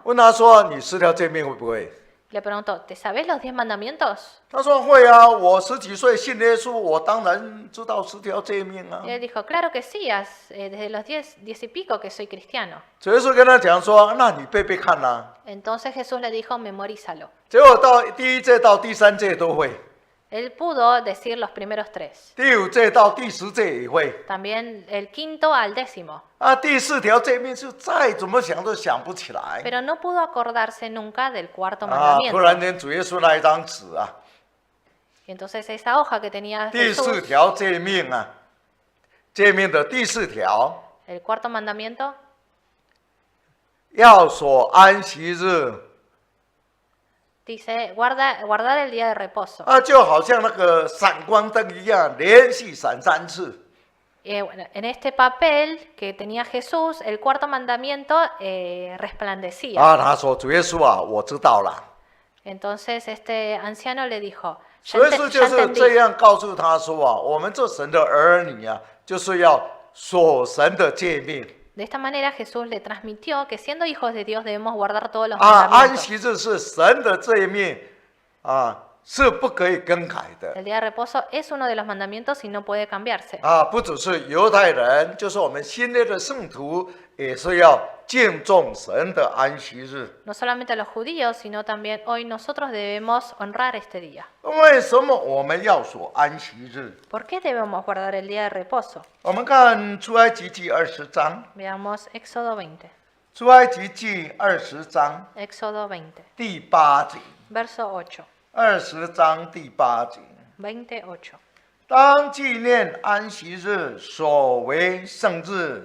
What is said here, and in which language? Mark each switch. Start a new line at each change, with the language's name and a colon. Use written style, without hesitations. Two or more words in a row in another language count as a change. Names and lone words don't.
Chinese: 问他说：“你10条诫命会不会？”
Spanish: Le preguntó, ¿te sabes los 10 mandamientos?
Chinese: 他说：“会啊，我10几岁信耶稣，我当然知道10条诫命啊。
Spanish: Y él dijo, claro que sí, desde los 10 y pico que soy cristiano. ”
Chinese: 主耶稣跟他讲说：“那你背背看啊。
Spanish: Entonces Jesús le dijo, memorízalo.
Chinese: 结果到第1诫到第3诫都会，
Spanish: Él pudo decir los primeros 3.
Chinese: 第5诫到第10诫也会。
Spanish: También el quinto al 10º.
Chinese: 啊，第4条诫命就再怎么想都想不起来。
Spanish: Pero no pudo acordarse nunca del cuarto 啊， mandamiento.
Chinese: 突然间主耶稣那一张纸啊，
Spanish: Y entonces esa hoja que tenía
Chinese: 第4
Spanish: Jesús,
Chinese: 条诫命啊，诫命的第4条，
Spanish: el cuarto mandamiento,
Chinese: 要守安息日。
Spanish: dice, guardar el día de reposo.
Chinese: 啊，就好像那个闪光灯一样，连续闪3次。
Spanish: Bueno, en este papel que tenía Jesús, el cuarto mandamiento resplandecía.
Chinese: 啊，他说：“主耶稣啊，我知道了。”
Spanish: Entonces este anciano le dijo,
Chinese: 主耶稣就是这
Spanish: entendí.
Chinese: 样告诉他说啊，我们做神的儿女啊，就是要守神的诫命
Spanish: De esta manera Jesús le transmitió que siendo hijos de Dios debemos guardar todos los
Chinese: 啊，安
Spanish: mandamientos.
Chinese: 息日是神的诫命啊，是不可以更改的
Spanish: El día de reposo es uno de los mandamientos y no puede cambiarse.
Chinese: 啊，不只是犹太人，就是我们新约的圣徒，也是要敬重神的安息日。
Spanish: No solamente los judíos, sino también hoy nosotros debemos honrar este día.
Chinese: 为什么我们要守安息日？
Spanish: ¿Por qué debemos guardar el día de reposo?
Chinese: 我们看出埃及记20章，
Spanish: Veamos Éxodo 20.
Chinese: 出埃及记20章
Spanish: Éxodo 20,
Chinese: 第8节。
Spanish: verso 8.
Chinese: 20章第8节，
Spanish: 28.
Chinese: 当纪念安息日，所为圣日。